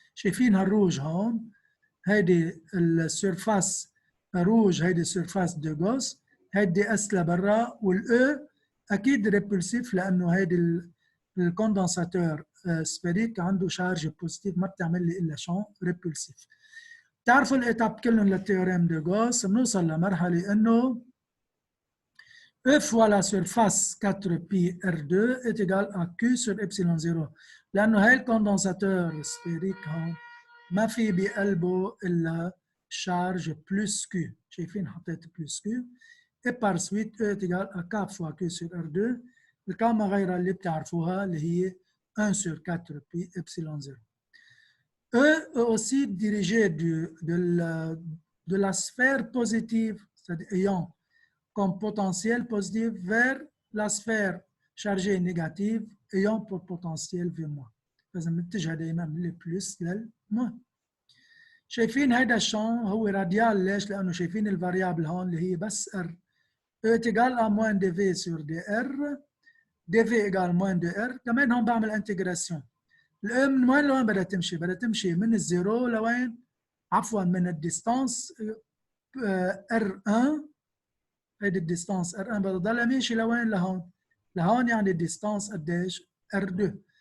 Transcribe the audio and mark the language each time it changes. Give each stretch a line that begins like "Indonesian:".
Arabic: شايفين هالروج هون، هيدي السيرفاس روج، هيدي السيرفاس دي غوس، هيدي اس لبرا، والاو اكيد ريبولسيف لانه هيدي الكوندنساتور سفيريك عنده شارج بوزيتيف، ما بتعمل لي الا شان ريبولسيف. بتعرفوا الاتاب كلهم للتيوريم دي غوس، بنوصل لمرحله انه
French: E fois la surface 4pi R2 est égal à Q sur epsilon 0.
Arabic: لانه هاي الكوندنساتور سفيريك هون ما في بقلبه الا شارج بلس Q. شايفين حطيت بلس Q.
French: Et par suite E est égal à K fois Q sur R2.
Arabic: الكامة غير اللي بتعرفوها اللي هي
French: 1 sur 4 pi epsilon 0. E est aussi dirigé de la sphère positive, c'est-à-dire ayant comme potentiel positif vers la sphère chargée négative ayant pour potentiel V-.
Arabic: فإذا متجه دائما من البلس للموان. شايفين هيدا الشان هو راديال، ليش؟ لأنه شايفين الفاريابل هون اللي هي بس R.
French: E est égal à moins dV sur dr. dV égale moins de R.
Arabic: كمان هون بعمل انتجراسيون. الام من وين لوين بدها تمشي؟ بدها تمشي من الزيرو لوين؟ عفوا من الديستانس R1. هيدي الديستانس R1 بدها تضلها ماشي لوين؟ لهون. لهون يعني الديستانس قديش؟ R2.